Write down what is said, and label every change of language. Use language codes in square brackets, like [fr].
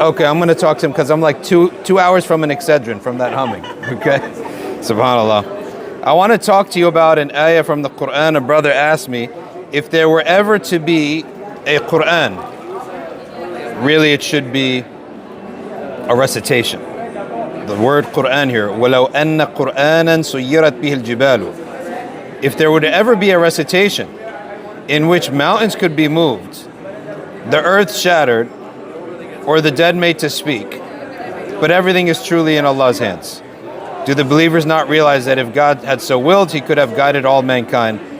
[en] Okay, I'm going to talk to him because I'm like two hours from an Excedrin from that humming. Okay? SubhanAllah. I want to talk to you about an ayah from the Quran. A brother asked me if there were ever to be a Quran. Really, it should be a recitation. The word Quran here, [ar] وَلَوْ أَنَّ قُرْآنًا سُيِّرَتْ بِهِ الْجِبَالُ. [en] If there would ever be a recitation in which mountains could be moved, the earth shattered, or the dead made to speak, but everything is truly in Allah's hands. Do the believers not realize that if God had so willed, He could have guided all mankind?